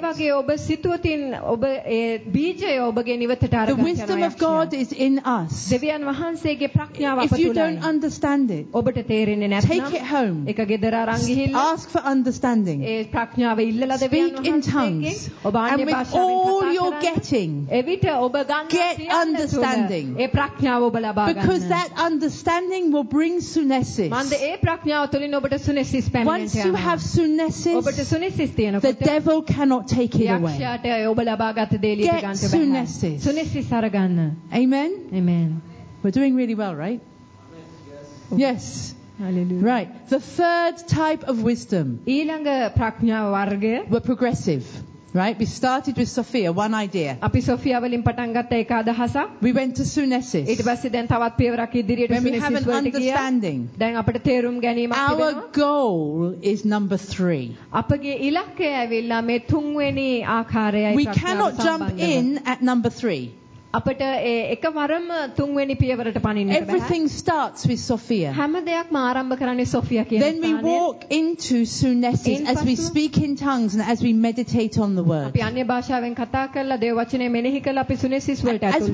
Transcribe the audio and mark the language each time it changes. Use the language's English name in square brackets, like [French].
[Sinhala] ඒ වගේ ඔබ සිතුවටින් ඔබ ඒ බීජය ඔබගේ නිවතට අරගෙන යනවා. [English] The wisdom of God is in us. [Sinhala] දෙවියන් වහන්සේගේ ප්‍රඥාව අප තුළයි. [English] If you don't understand it, [Sinhala] ඔබට තේරෙන්නේ නැත්නම් [English] Take it home. [Sinhala] ඒක ගෙදර අරන් ගිහිල්ලා [English] Ask for understanding. [Sinhala] ඒ ප්‍රඥාව ඉල්ලලා දෙවියන් වහන්සේ [English] And with all you're getting, get understanding. Because that understanding will bring sunesis. Once you have sunesis, the devil cannot take it away. Get sunesis. Amen? Amen. We're doing really well, right? Yes. Hallelujah. Right. The third type of wisdom. [Sinhala] ඊළඟ ප්‍රඥාව වර්ගය. [English] We're progressive. Right? We started with Sophia, one idea. [Sinhala] අපි Sophia වලින් පටන් ගත්ත එක අදහසක්. [English] We went to sunesis. [Sinhala] ඊට පස්සේ දැන් තවත් පියවරක් ඉදිරියට [English] sunesis [Sinhala] වලට ගියා. [English] We have an understanding. [Sinhala] දැන් අපිට තේරුම් ගැනීමක් තිබෙනවා. [English] Our goal is number 3. [Sinhala] අපගේ ඉලක්කය ඇවිල්ලා මේ තුන්වෙනි ආකාරයයි ප්‍රඥාව සම්බන්ධ. [English] We cannot jump in at number 3. [Sinhala] අපට ඒ එකවරම තුන්වෙනි පියවරට පණින්න බෑ. [English] Everything starts with Sophia. [Sinhala] හැම දෙයක්ම ආරම්භ කරන්නේ සොෆියා කියන ස්ථානයෙන්. [English] Then we walk into sunesis as we speak in tongues and as we meditate on the word. [Sinhala] අපි අන්‍ය භාෂාවෙන් කතා කරලා දේව වචනේ මෙනෙහි කරලා අපි sunesis වලට ඇතුල්